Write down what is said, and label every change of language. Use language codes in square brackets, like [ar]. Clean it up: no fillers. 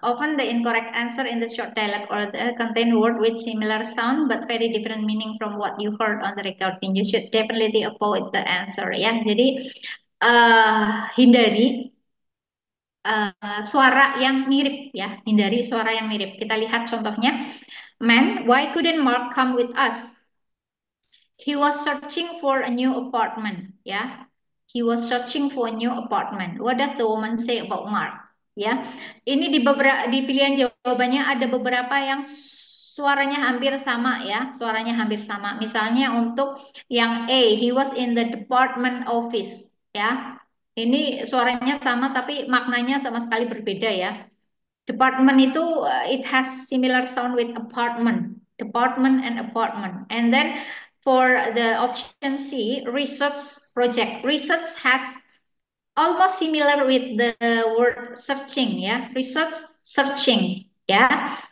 [en] Often the incorrect answer in the short dialogue or the contain word with similar sound but very different meaning from what you heard on the recording. You should definitely avoid the answer ya. [id] Jadi hindari suara yang mirip ya, hindari suara yang mirip. Kita lihat contohnya. [en] Man, why couldn't Mark come with us? He was searching for a new apartment. Ya, he was searching for a new apartment. What does the woman say about Mark? [id] Ya, ini di pilihan jawabannya ada beberapa yang suaranya hampir sama ya, suaranya hampir sama. Misalnya untuk yang A, [en] he was in the department office. [id] Ya, ini suaranya sama tapi maknanya sama sekali berbeda ya. [en] Department itu it has similar sound with apartment, department and apartment. And then for the option C, research project. Research has almost similar with the word searching ya, research searching ya.